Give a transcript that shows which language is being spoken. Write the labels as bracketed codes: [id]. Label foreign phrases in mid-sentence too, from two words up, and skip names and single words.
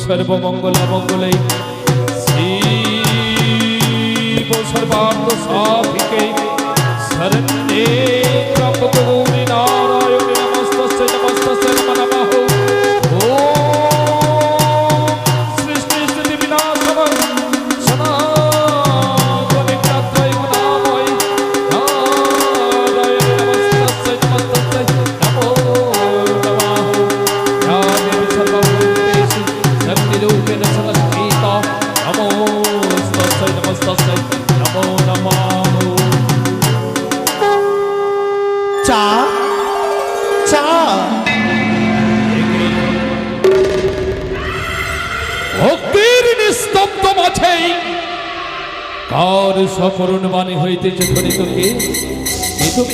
[sa] সর্বমঙ্গলা মঙ্গলে শিব সর্বার্থ সাধিকে শরণ্যে ত্র্যম্বকে গৌরী নারায়ণে নমস্তস্যৈ নমস্তস্যৈ নমো নমঃ। ওম সৃষ্টি স্থিতি বিনাশায় সনাতনে ত্রয়ী গুণাময় নারায়ণে নমস্তস্যৈ নমস্তস্যৈ নমো নমঃ। या देवी सर्वभूतेषु शक्तिरूपेण संस्थिता नमोस्तस्यै नमस्तस्यै नमो नमः। চা চা [bn] ভক্তির নিস্তব্ধ মাঝে কার সকরুণ বাণী হইতেছে ধ্বনিত কে তুমি?